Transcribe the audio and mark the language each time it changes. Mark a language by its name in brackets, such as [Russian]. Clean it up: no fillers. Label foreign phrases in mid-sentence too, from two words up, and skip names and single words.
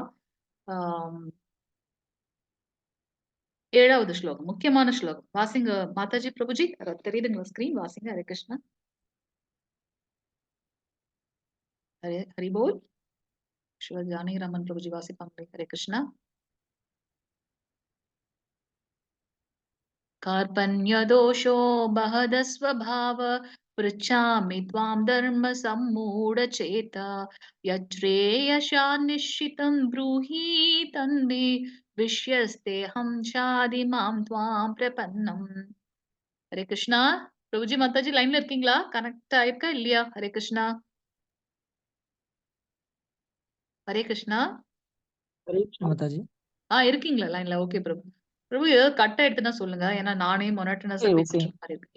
[Tamil] ஆம், 7வது ஸ்லோகம். முக்கியமான ஸ்லோகம். வாசிங்க மாதாஜி, பிரபுஜி. தெரியுதுங்களா ஸ்கிரீன்? வாசிங்க. ஹரே கிருஷ்ணா. [Bangla] হরি বোল. [Tamil] சிவ ஜானகிராமன் பிரபுஜி வாசிப்பாங்களே. ஹரே கிருஷ்ணா. [Sanskrit] कार्पण्यदोषो महदस्वभाव पृच्छामि त्वां धर्म सम्मूढचेता यच्छ्रेयशान्निश्चितं ब्रूहि तन्मे विश्यस्तेऽहं शाधिमां त्वां प्रपन्नम्. [Tamil] ஹரே கிருஷ்ணா. பிரபுஜி மாதாஜி லைன்ல இருக்கீங்களா? கனெக்ட் ஆயிருக்கா இல்லையா? ஹரே கிருஷ்ணா. ஹரே கிருஷ்ணா. ஹரே கிருஷ்ண மாதாஜி. இருக்கீங்களா லைன்ல? ஓகே பிரபு. பிரபு ஏதாவது கட் ஆயிடுச்சுன்னா சொல்லுங்க. ஏன்னா நானே மொனோட்டனஸா ஓகே பேசிட்டு இருக்க மாதிரி இருக்கு.